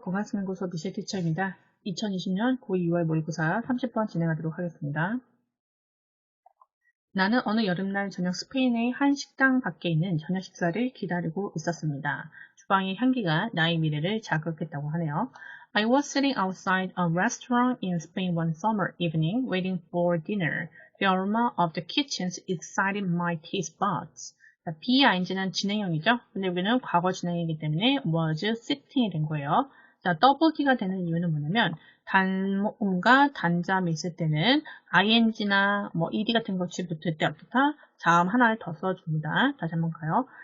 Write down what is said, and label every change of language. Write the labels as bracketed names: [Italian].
[Korean] 건강습연구소 미셸 티처입니다. 2020년 고2 6월 모의고사 30번 진행하도록 하겠습니다. 나는 어느 여름날 저녁 스페인의 한 식당 밖에 있는 저녁 식사를 기다리고 있었습니다. 주방의 향기가 나의 미래를 자극했다고 하네요. [English] I was sitting outside a restaurant in Spain one summer evening waiting for dinner. The aroma of the kitchen excited my taste buds. [Korean] 자, being는 진행형이죠. 근데 여기는 과거 진행이기 때문에 was sitting이 된 거예요. 자, 더블 T가 되는 이유는 뭐냐면 단모음과 단자음이 있을 때는 ing나 뭐 ed 같은 것이 붙을 때부터 자음 하나를 더 써줍니다. 다시 한번 가요.